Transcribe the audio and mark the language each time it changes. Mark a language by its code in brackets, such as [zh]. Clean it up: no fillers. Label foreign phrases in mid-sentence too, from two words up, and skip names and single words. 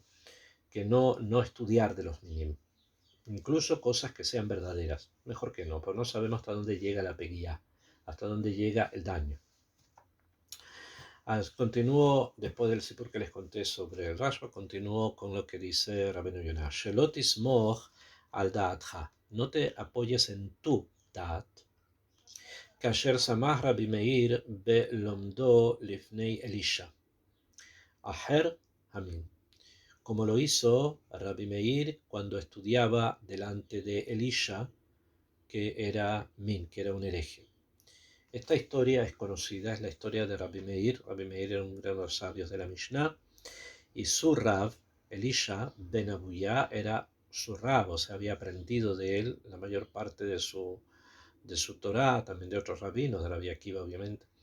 [es] Que no estudiar de los minim, incluso cosas que sean verdaderas, mejor que no, pero no sabemos hasta dónde llega la peguía, hasta dónde llega el daño. Continúo, después del sipur que les conté sobre el Rashba, continúo con lo que dice Rabbeinu Yonah. [he] שלא תסמוך על דעתך, [es] no te apoyes en tu da'at. [he] כאשר סמך רבי מאיר בלמדו לפני אלישע. אחר אמן. [es] Como lo hizo Rabbi Meir cuando estudiaba delante de Elisha, que era un hereje. Esta historia es conocida, es la historia de Rabbi Meir. Rabbi Meir era un gran de los sabios de la Mishnah, y su Rav, Elisha ben Abuya, era su Rav, o sea, había aprendido de él la mayor parte de su Torah, también de otros rabinos, de Rabbi Akiva, obviamente.